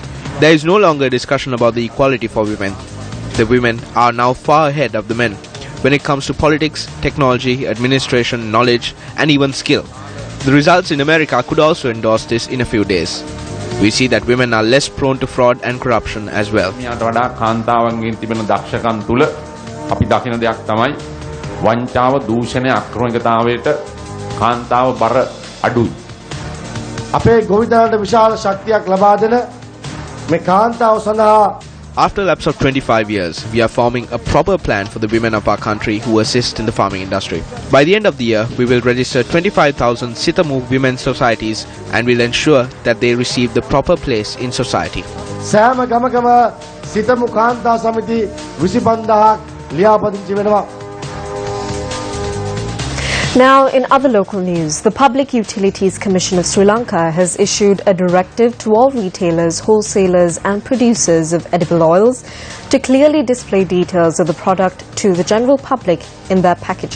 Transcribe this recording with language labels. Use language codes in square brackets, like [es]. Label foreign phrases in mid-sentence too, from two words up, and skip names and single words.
[en] There is no longer a discussion about the equality for women. The women are now far ahead of the men when it comes to politics, technology, administration, knowledge, and even skill. The results in America could also endorse this in a few days. We see that women are less prone to fraud and corruption as well. [si] මියට වඩා කාන්තාවන්ගෙන් තිබෙන දක්ෂකම් තුල අපි දකින දෙයක් තමයි වංචාව, දූෂණය, අක්‍රමිකතාවයට කාන්තාව බර අඩුයි. අපේ ගොවිතැනට විශාල ශක්තියක් ලබා දෙන මේ කාන්තාව සඳහා [en] After a lapse of 25 years, we are forming a proper plan for the women of our country who assist in the farming industry. By the end of the year, we will register 25,000 Sitamu women's societies and will ensure that they receive the proper place in society. [si] සෑම ගමකම සිතමු කාන්තා සමිති 25000ක් ලියාපදිංචි වෙනවා. [en] Now, in other local news, the Public Utilities Commission of Sri Lanka has issued a directive to all retailers, wholesalers and producers of edible oils to clearly display details of the product to the general public in their packaging.